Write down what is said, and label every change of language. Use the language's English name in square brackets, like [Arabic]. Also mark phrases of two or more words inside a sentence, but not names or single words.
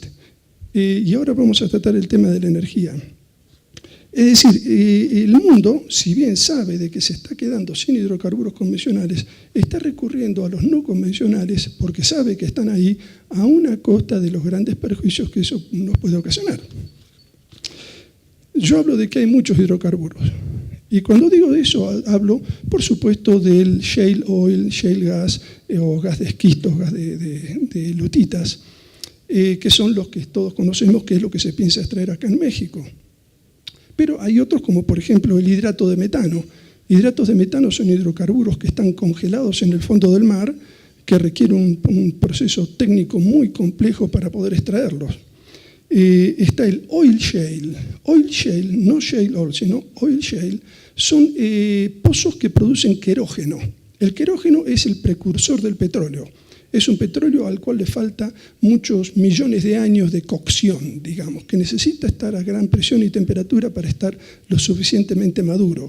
[Spanish] Y ahora vamos a tratar el tema de la energía. Es decir, el mundo, si bien sabe de que se está quedando sin hidrocarburos convencionales, está recurriendo a los no convencionales porque sabe que están ahí a una costa de los grandes perjuicios que eso nos puede ocasionar. Yo hablo de que hay muchos hidrocarburos. Y cuando digo de eso, hablo, por supuesto, del [English] shale oil, shale gas, [Spanish] o gas de esquisto, gas de lutitas, que son los que todos conocemos, que es lo que se piensa extraer acá en México. Pero hay otros, como por ejemplo el hidrato de metano. Hidratos de metano son hidrocarburos que están congelados en el fondo del mar, que requieren un proceso técnico muy complejo para poder extraerlos. Está el [English] oil shale. Oil shale, no shale oil, sino oil shale, [Spanish] son pozos que producen querógeno. El querógeno es el precursor del petróleo. Es un petróleo al cual le falta muchos millones de años de cocción, digamos, que necesita estar a gran presión y temperatura para estar lo suficientemente maduro.